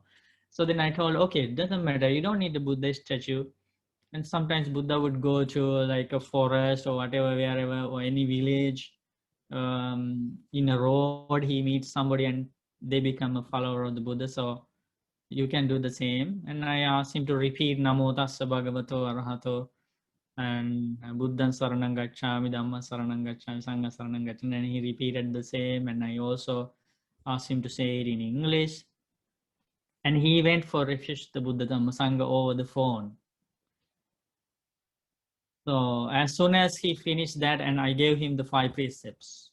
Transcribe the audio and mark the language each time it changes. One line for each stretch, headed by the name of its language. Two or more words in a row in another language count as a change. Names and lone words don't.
English: So then I told, okay, it doesn't matter. You don't need a Buddha statue. And sometimes Buddha would go to like a forest or whatever, wherever, or any village. In a road, he meets somebody and they become a follower of the Buddha. So you can do the same. And I asked him to repeat
Pali: Namo Tassa Bhagavato Arahato and Buddhan Saranam Gacchami, Dhamma Saranam Gacchami, Sangha Saranam Gacchami.
English: And he repeated the same. And I also asked him to say it in English. And he went for refuge to the Buddha Dhamma Sangha over the phone. So as soon as he finished that, and I gave him the 5 precepts.